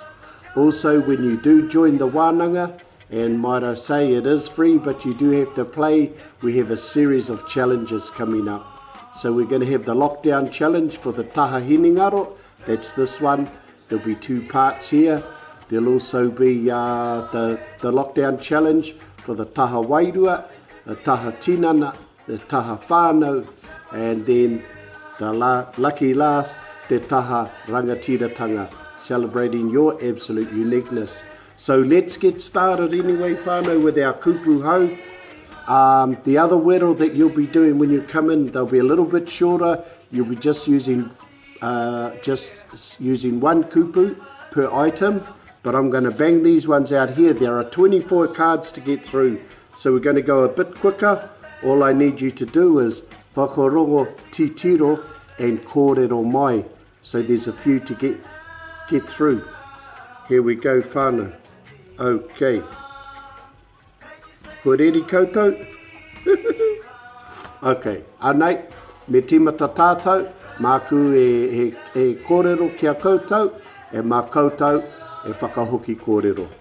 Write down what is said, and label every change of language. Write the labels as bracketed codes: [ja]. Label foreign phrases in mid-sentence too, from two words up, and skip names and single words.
[en] Also, when you do join the wānanga, and might I say it is free, but you do have to play, we have a series of challenges coming up. So we're going to have the lockdown challenge for the [mi] TAHA HINENGARO, [en] that's this one. There'll be two parts here. There'll also be the lockdown challenge for the [mi] TAHA wairua, [en] the [mi] TAHA tinana, [en] the [mi] TAHA whānau, [en] and then the lucky last, [mi] Te Taha Rangatiratanga, [en] celebrating your absolute uniqueness. So let's get started anyway, whānau, with our [mi] kupu hou. [en] The other wero that you'll be doing when you come in, they'll be a little bit shorter. You'll be just using one kupu per item, but I'm going to bang these ones out here. There are 24 cards to get through, so we're going to go a bit quicker. All I need you to do is [mi] whakarongo titiro [en] and [mi] kōrero mai. [en] So there's a few to get through. Here we go, whānau. Okay. [mi] Koreri koutou? Okay. Anei, me timata tātou, māku e kōrero kia koutou, e mā koutou e whakahoki kōrero.